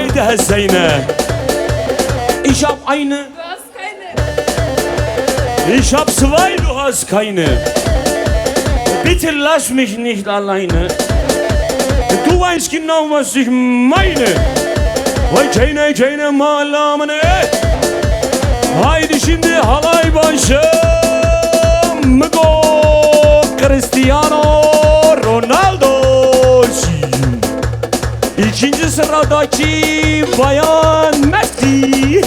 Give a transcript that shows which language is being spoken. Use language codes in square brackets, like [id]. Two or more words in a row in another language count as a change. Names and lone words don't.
[de] hast keine. Ich hab eine. Du hast keine. Ich hab zwei, du hast keine. Bitte lass mich nicht alleine. Du weißt genau, was ich meine. Vay çeyne çeyne malamını. [tr] Haydi şimdi halay başım. [en] Go Cristiano Ronaldo. [tr] İkinci sıradaki Bayan Messi.